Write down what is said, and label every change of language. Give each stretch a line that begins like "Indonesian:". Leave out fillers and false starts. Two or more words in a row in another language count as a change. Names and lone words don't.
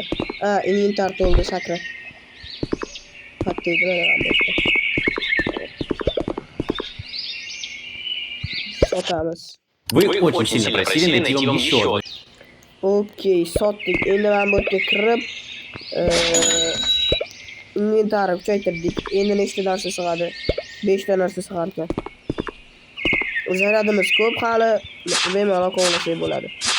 Uzbek: Inventar to'ldi, sakra. Kattaydi mana bu. Sotamiz.
Russian: Вы очень сильно просили найти вам еще.
Uzbek: Okey, sotdik. Endi mana bu yerga kirib, inventarni kuchaytirdik. Endi nechta narsa sig'adi? 5 ta narsa sig'ar ekan. Zaryadimiz ko'p, hali bemalol kovlasak bo'ladi.